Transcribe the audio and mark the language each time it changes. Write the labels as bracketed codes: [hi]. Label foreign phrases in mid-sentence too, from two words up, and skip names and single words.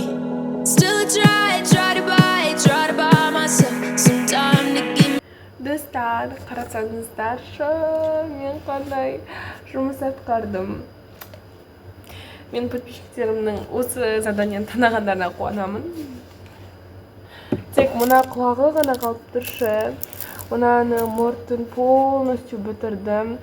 [en] Still I try to buy myself some time to give. [kk] Достар, қарасаңыздаршы, мен қандай жұмыс атқардым. Мен подписчиктерімнің осы заданиені танығандарына қуанамын. Тек мына құлағы ғана қалып тұршы. Мынаны мұртын полностью бітірдім.